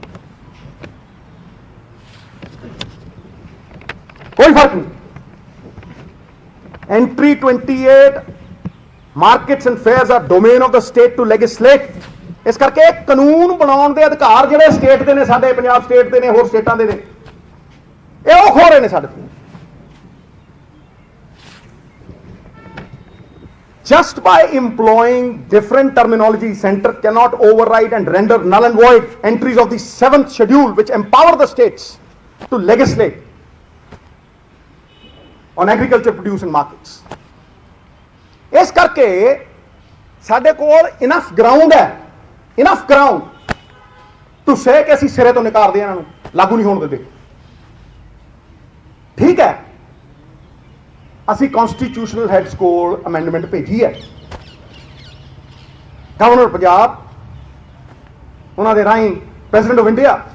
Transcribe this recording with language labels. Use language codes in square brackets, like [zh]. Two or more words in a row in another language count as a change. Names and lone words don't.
[pa] ਕੋਈ ਫਰਕ ਨਹੀਂ। [en] Entry 28 markets and fairs are domain of the state to legislate. [pa] ਇਸ ਕਰਕੇ ਕਾਨੂੰਨ ਬਣਾਉਣ ਦੇ ਅਧਿਕਾਰ ਜਿਹੜੇ ਸਟੇਟ ਦੇ ਨੇ, ਸਾਡੇ ਪੰਜਾਬ ਸਟੇਟ ਦੇ ਨੇ, ਹੋਰ ਸਟੇਟਾਂ ਦੇ ਨੇ, ਇਹ ਉਹ ਖੋ ਰਹੇ ਨੇ ਸਾਡੇ ਤੋਂ। [en] Just by employing different terminology, Center cannot override and render null and void entries of the 7th schedule which empower the states to legislate on agriculture produce and markets. [pa] ਇਸ ਕਰਕੇ ਸਾਡੇ ਕੋਲ [en] enough ground [pa] ਹੈ, [en] enough ground to say [pa] ਕਿ ਅਸੀਂ ਸਿਰੇ ਤੋਂ ਨਿਕਾਲਦੇ ਇਹਨਾਂ ਨੂੰ, ਲਾਗੂ ਨਹੀਂ ਹੋਣ ਦਿੰਦੇ। ਠੀਕ ਹੈ, ਅਸੀਂ [en] constitutional heads [pa] ਕੋਲ ਅਮੈਂਡਮੈਂਟ ਭੇਜੀ ਹੈ। ਗਵਰਨਰ ਪੰਜਾਬ, ਉਹਨਾਂ ਦੇ ਰਾਹੀਂ [en] President of India.